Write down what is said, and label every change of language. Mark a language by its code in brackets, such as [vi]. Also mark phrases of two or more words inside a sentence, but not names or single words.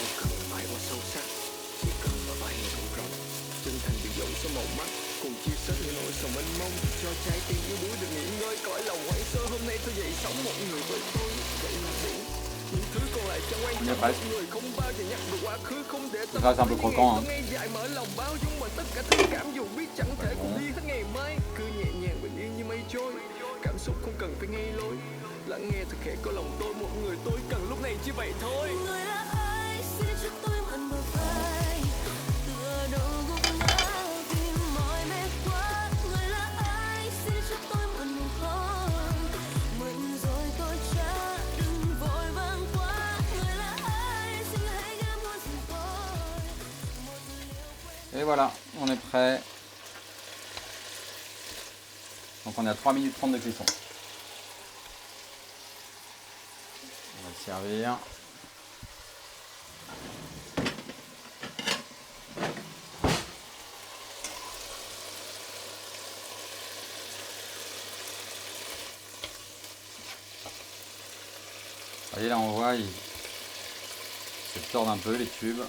[fr] On y est presque. Ça c'est un peu croquant. Hein. [vi] Cảm xúc không cần phải ngay lối, lắng nghe thật khẽ có lòng tôi, một người tôi cần lúc này chỉ vậy thôi. Người là ai xin cho tôi mượn bờ vai, tựa đầu gục ngã vì mỏi mệt quá. Người là ai xin cho tôi mượn nụ hôn, mượn rồi tôi trả, đừng vội vàng quá. Người là ai xin hãy ghé môi dừng tôi. [fr] Et voilà, on est prêt. Donc on est à 3 minutes 30 de cuisson. On va le servir. Vous voyez là on voit, il se tord un peu les tubes.